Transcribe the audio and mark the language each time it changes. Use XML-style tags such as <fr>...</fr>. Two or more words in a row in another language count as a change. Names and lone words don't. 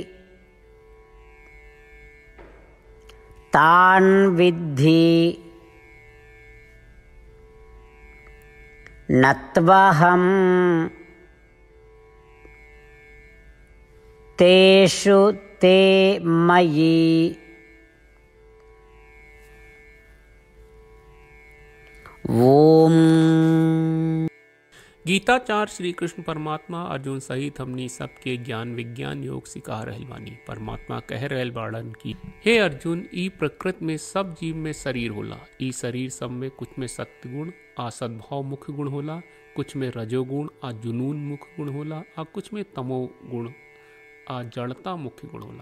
<sa>तान् विद्धि नत्वहं तेषु ते मयि। ओम।</sa> <bho>गीताचार्य श्री कृष्ण परमात्मा अर्जुन सहित हमनी सबके ज्ञान विज्ञान योग सिखा रहल बानी। परमात्मा कह रहल बाड़न की हे अर्जुन, ई प्रकृति में सब जीव में शरीर होला। ई शरीर सब में कुछ में सत्गुण आ सद्भाव मुख्य गुण होला, कुछ में रजोगुण आ जुनून मुख्य गुण होला, आ कुछ में तमो गुण आ जड़ता मुख्य गुण होला।</bho>